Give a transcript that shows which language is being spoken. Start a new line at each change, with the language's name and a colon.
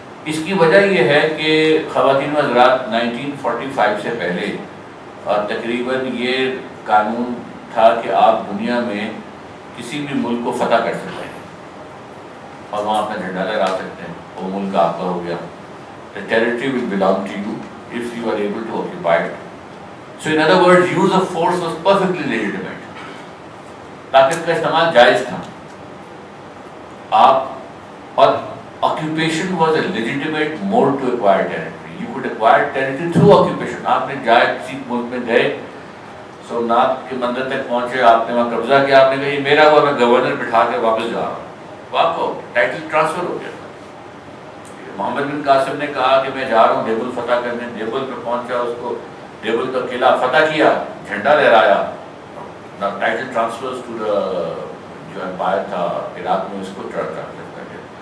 Urdu: اس کی وجہ یہ ہے کہ خواتین و حضرات 1945 سے پہلے تقریباً یہ قانون تھا کہ آپ دنیا میں کسی بھی ملک کو فتح کر سکتے ہیں اور وہاں اپنا جھنڈا لہرا سکتے ہیں, وہ ملک آپ کا ہو گیا.
English: The territory will belong to you if you are able to occupy it. So in other words, use of force was perfectly legitimate.
Urdu: طاقت کا استعمال جائز تھا.
English: آپ اور occupation was a legitimate mode to acquire territory. You could acquire territory through occupation.
Urdu: آپ نے جائے کسی ملک میں گئے, سومناتھ کے مندر تک پہنچے, آپ نے وہاں قبضہ کیا, آپ نے کہا یہ میرا ہوا, میں گورنر بٹھا کے واپس جا رہا ہوں, آپ کو ٹائٹل ٹرانسفر ہو گیا. محمد بن قاسم نے کہا کہ میں جا رہا ہوں دیبل فتح کرنے, دیبل پہ پہنچا, اس کو دیبل کا قلعہ فتح کیا, جھنڈا لہرایا, ٹائٹل ٹرانسفر ٹو جو امپائر تھا عراق میں, اس کو ٹرانسفر کر دیا.